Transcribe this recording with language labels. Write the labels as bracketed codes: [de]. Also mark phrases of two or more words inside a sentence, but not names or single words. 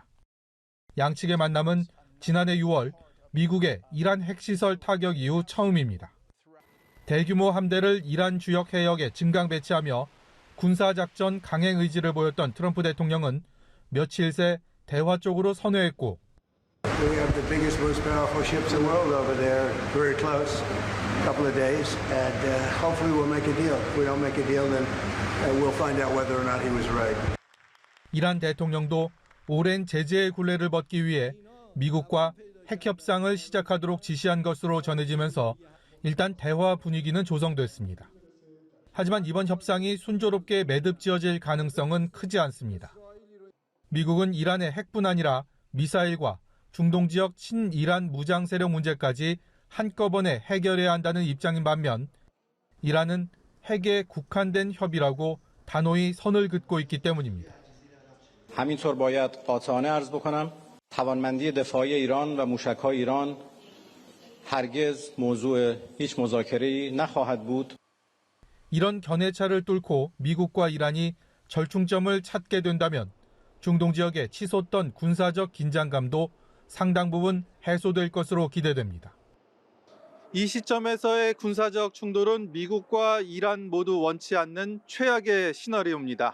[ko] 양측의 만남은 지난해 6월 미국의 이란 핵시설 타격 이후 처음입니다. 대규모 함대를 이란 주역 해역에 증강 배치하며 군사작전 강행 의지를 보였던 트럼프 대통령은 며칠 새 대화 쪽으로 선회했고 [en] We have the biggest, most powerful ships in the world over there, very close, a couple of days, and hopefully we'll make a deal. If we don't make a deal, then we'll find out whether or not he was right. [ko] 이란 대통령도 오랜 제재의 굴레를 벗기 위해 미국과 핵협상을 시작하도록 지시한 것으로 전해지면서 일단 대화 분위기는 조성됐습니다. 하지만 이번 협상이 순조롭게 매듭지어질 가능성은 크지 않습니다. 미국은 이란의 핵뿐 아니라 미사일과 중동 지역 친이란 무장 세력 문제까지 한꺼번에 해결해야 한다는 입장인 반면 이란은 핵에 국한된 협의라고 단호히 선을 긋고 있기 때문입니다. [fa] همینطور باید قاطعانه عرض بکنم توانمندی دفاعی ایران و موشک‌های ایران هرگز موضوع هیچ مذاکره‌ای نخواهد بود. [ko] 이런 견해차를 뚫고 미국과 이란이 절충점을 찾게 된다면 중동 지역에 치솟던 군사적 긴장감도 상당 부분 해소될 것으로 기대됩니다. 이 시점에서의 군사적 충돌은 미국과 이란 모두 원치 않는 최악의 시나리오입니다.